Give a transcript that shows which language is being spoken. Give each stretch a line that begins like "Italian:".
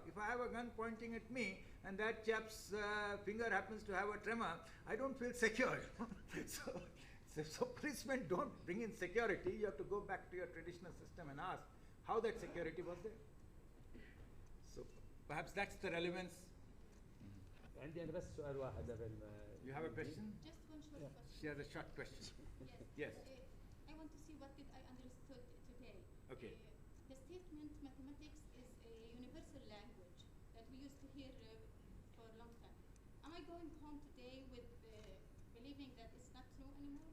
English: If I have a gun pointing at me and that chap's finger happens to have a tremor, I don't feel secure. So policemen don't bring in security. You have to go back to your traditional system and ask how that security was there. So perhaps that's the relevance.
Arabic: عندي أنا بس سؤال واحد قبل ما.
English: You have a question? Just one short question. She has a short question. Yes. I want to see what did I understood today. Okay. The statement mathematics is a universal language that we used to hear for a long time. Am I going home today with believing that it's not true anymore?